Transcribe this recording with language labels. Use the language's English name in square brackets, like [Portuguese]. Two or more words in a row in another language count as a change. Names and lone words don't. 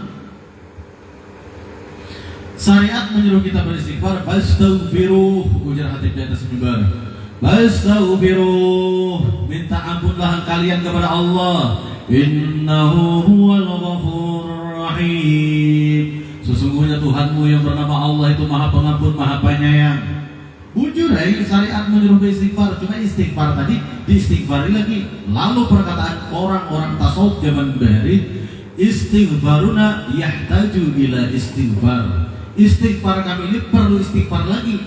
[Indonesian] Syariat menyuruh kita beristighfar, fastaghfiruh, ujar hati di atas mimbar, fastaghfiruh, minta ampunlah kalian kepada Allah, [Arabic] innahu huwal ghafurur rahim. [Indonesian] Sesungguhnya Tuhanmu yang bernama Allah itu Maha Pengampun, Maha Penyayang. Bujur syariat menyuruh beristighfar, cuma istighfar tadi diistighfari lagi. Lalu perkataan orang-orang tasawuf zaman bahari, [Arabic] istighfaruna yahtaju ila istighfar. [Indonesian] Istighfar kami ini perlu istighfar lagi.